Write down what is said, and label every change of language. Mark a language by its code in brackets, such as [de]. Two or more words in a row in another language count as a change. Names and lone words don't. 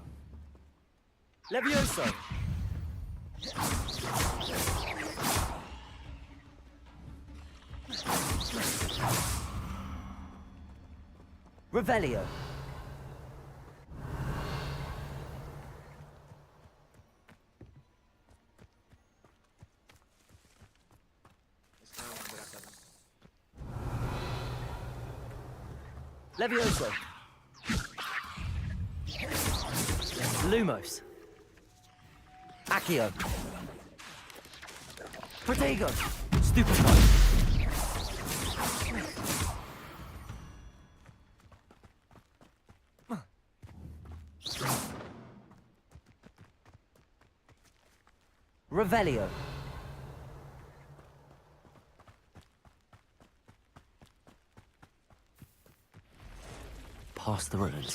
[ro] Levioso. Revelio. Este mai în dreapta, da. Levioso. Lumos. Accio. Protego. Stupefy. Revelio. [en] Past the ruins.